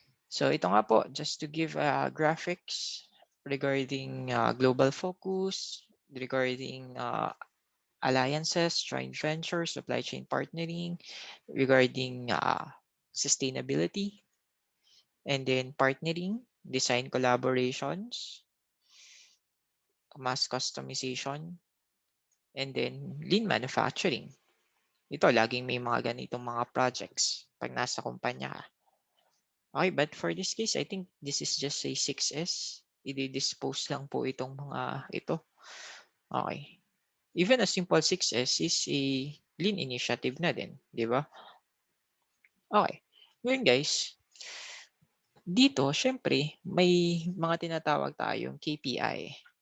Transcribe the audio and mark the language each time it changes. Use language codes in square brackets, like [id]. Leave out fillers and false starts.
[en] So, [tl] ito nga po, [en] just to give graphics regarding global focus, regarding alliances, joint ventures, supply chain partnering, regarding sustainability, and then partnering, design collaborations, mass customization, and then lean manufacturing. [tl] Ito, laging may mga ganitong mga projects pag nasa kumpanya ka. [en] Okay, but for this case, I think this is just a 6S. [tl] I-dispose lang po itong mga ito. Okay. [en] Even a simple 6S is a lean initiative [tl] na din, di ba? [en] Okay. [tl] Ngayon guys, dito, syempre, may mga tinatawag tayong KPI.